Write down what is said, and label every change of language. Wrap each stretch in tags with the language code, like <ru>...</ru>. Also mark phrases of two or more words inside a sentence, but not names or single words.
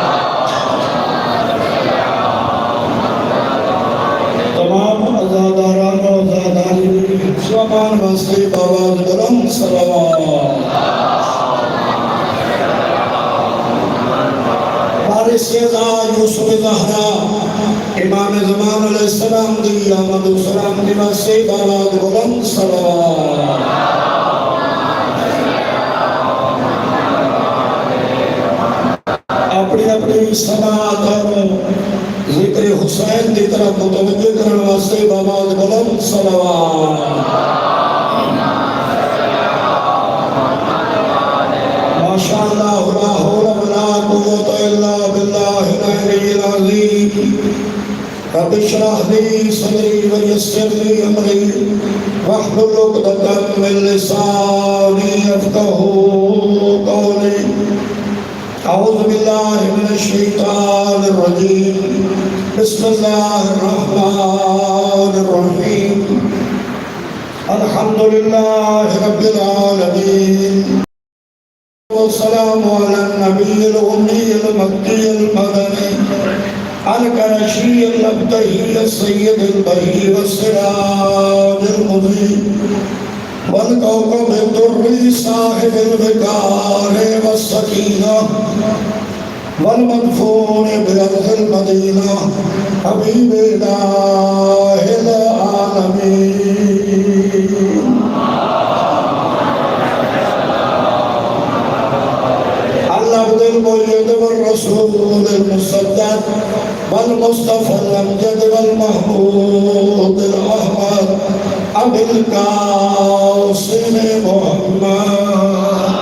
<pa>سوامان واسطے آواز بلند صلوات فارسیدہ یوسف زہرا امام زمان</pa> <ar>علیہ السلام</ar> <pa>دی آمد و سلام دی واسطے آواز بلند صلوات</pa> <ur>سماعت اور ذکر حسین کی طرف متوجہ کرنے واسطے بابا بلند صلوات</ur> <ar>ماشاءاللہ لا حول ولا قوت الا باللہ العلی العظیم رب اشرح لي صدري ويسر لي امري واحلل عقدة من لساني يفقهوا قولي اعوذ باللہ من الشیطان الرجیم بسم اللہ الرحمن الرحیم الحمد للہ رب العالمین والسلام علی النبی الأمی المکی المدنی القرشی الابتہی السید البہی والسراج المضیء والکوكب الدری صاحب الوقار والسکینہ والمدفون بأرض المدینہ حبیب الہ العالمین العبد المؤید والرسول المصدق والمصطفى الامجد والمحمود الاحمد ابی القاسم محمد</ar>